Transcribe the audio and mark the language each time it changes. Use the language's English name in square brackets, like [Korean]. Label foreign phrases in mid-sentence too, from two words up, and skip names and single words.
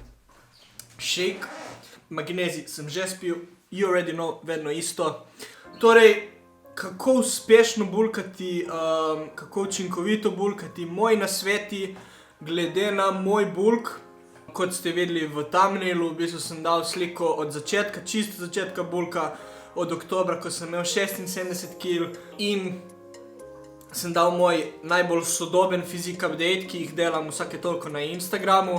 [Slovenian] Shake, magnezij sem že spil, [English] you already know, [Slovenian] vedno isto. Torej, kako uspešno bulkati, kako učinkovito bulkati, moji nasveti glede na moj bulk. Kot ste videli v thumbnailu, v bistvu sem dal sliko od začetka, čisto začetka bulka, od oktobra, ko sem imel 76 kg in sem dal moj najbolj sodoben fizik update, ki jih delam vsake toliko na Instagramu.